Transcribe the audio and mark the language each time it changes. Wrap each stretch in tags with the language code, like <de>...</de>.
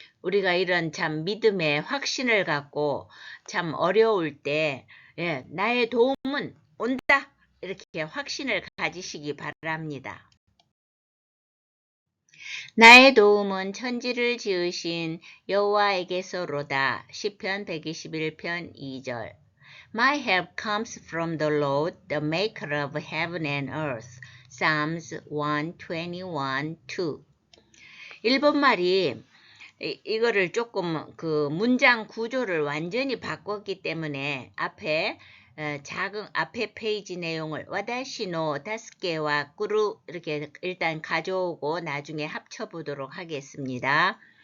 <ko>우리가 이런 참 믿음의 확신을 갖고 참 어려울 때 나의 도움은 온다. 이렇게 확신을 가지시기 바랍니다. 나의 도움은 천지를 지으신 여호와에게서로다. 시편 121편 2절.</ko> <en>My help comes from the Lord, the maker of heaven and earth. Psalms 121:2.</en> <ko>일본말이 이거를 조금 그 문장 구조를 완전히 바꿨기 때문에 앞에 앞에 페이지 내용을 와다시노 다스케와 꾸루 이렇게 일단 가져오고 나중에 합쳐보도록 하겠습니다.</ko>